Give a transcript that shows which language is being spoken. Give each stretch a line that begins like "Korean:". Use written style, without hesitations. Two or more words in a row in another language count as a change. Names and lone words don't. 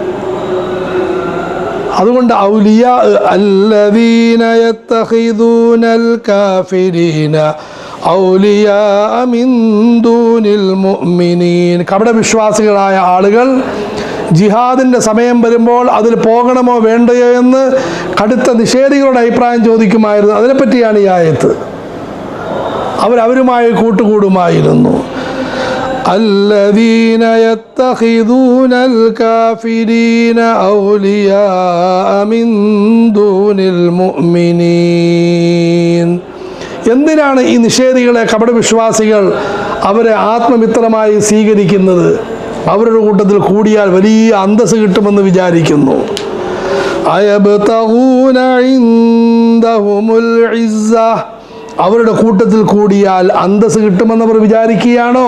Malayalam: അതുകൊണ്ട്
Arabic: أولياء الذين يتخذون الكافرين أولياء من دون المؤمنين,
Malayalam: കപടവിശ്വാസികളായ ആളുകൾ ജിഹാദിൻ്റെ സമയം വരുമ്പോൾ അതിൽ പോകണമോ വേണ്ടയോ എന്ന് കടുത്ത നിഷേധികളുടെ അഭിപ്രായം ചോദിക്കുമായിരുന്നു. അതിനെപ്പറ്റിയാണ് ഈ ആയത്ത്. അവരുമായി കൂട്ടുകൂടുമായിരുന്നു.
Arabic: الذين يتخذون الكافرين أولياء من دون المؤمنين.
Malayalam: എന്തിനാണ് ഈ നിഷേധികളെ, കപടവിശ്വാസികൾ അവരെ ആത്മമിത്രമായി സ്വീകരിക്കുന്നത്? അവരുടെ കൂട്ടത്തിൽ കൂടിയാൽ വലിയ അന്തസ്സ് കിട്ടുമെന്ന് വിചാരിക്കുന്നു.
Arabic: أيبتغون عندهم العزة,
Malayalam: അവരുടെ കൂട്ടത്തിൽ കൂടിയാൽ അന്തസ് കിട്ടുമെന്നവർ വിചാരിക്കുകയാണോ?